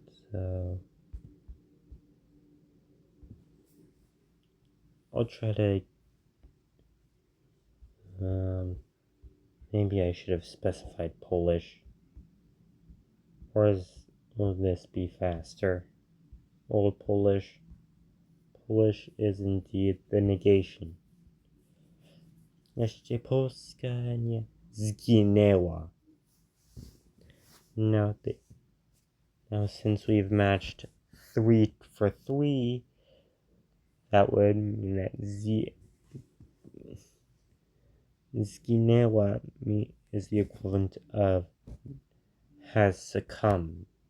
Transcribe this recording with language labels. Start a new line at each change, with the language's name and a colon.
English: So I'll try to maybe I should have specified Polish, or will this be faster? Old Polish is indeed the negation.
Polish: Jeszcze Polska nie zginęła.
English: Now since we've matched 3 for 3, that would mean that zginęła is the equivalent of has succumbed.